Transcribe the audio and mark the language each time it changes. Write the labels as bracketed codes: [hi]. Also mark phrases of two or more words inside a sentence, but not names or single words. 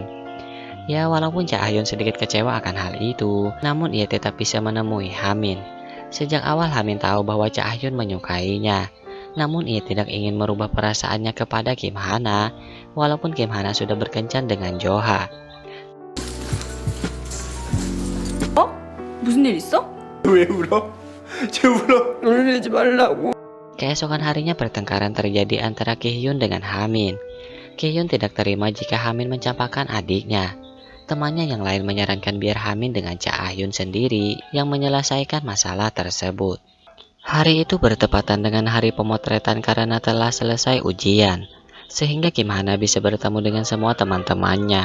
[id] Ya, walaupun Cha Ah-hyun sedikit kecewa akan hal itu, namun ia tetap bisa menemui Hamin. Sejak awal Hamin tahu bahwa Cha Ah-hyun menyukainya. Namun ia tidak ingin merubah perasaannya kepada Kim Hana, walaupun Kim Hana sudah berkencan dengan Joha. [ko] 무슨 일 있어? 왜 울어? 쟤 울어. 울리지 말라고. [id] Keesokan harinya pertengkaran terjadi antara Ki-hyun dengan Hamin. Ki-hyun tidak terima jika Hamin mencampakkan adiknya. Temannya yang lain menyarankan biar Hamin dengan Cha Ah-hyun sendiri yang menyelesaikan masalah tersebut. Hari itu bertepatan dengan hari pemotretan karena telah selesai ujian, sehingga Kim Hana bisa bertemu dengan semua teman-temannya.